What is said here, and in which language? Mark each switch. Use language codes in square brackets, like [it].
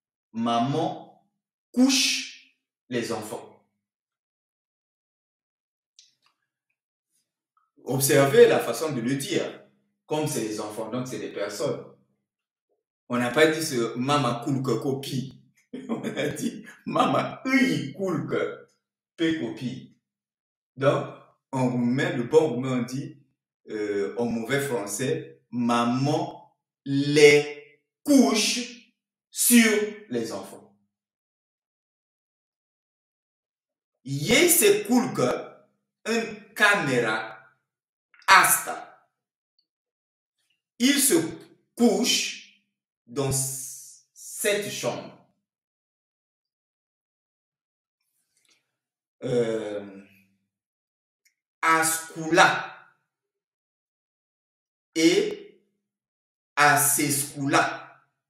[fr] Maman couche les enfants. Observez la façon de le dire. Comme c'est les enfants, donc c'est des personnes. On n'a pas dit ce [ro] mama culcă copii. [fr] On a dit [ro] mama îi culcă pe copii. [fr] Donc, en roumain, le bon roumain, on dit, en mauvais français, maman les couche sur les enfants. [ro] Ei se culcă în camera asta. [fr] Il se couche dans cette chambre. A scula et a se scula.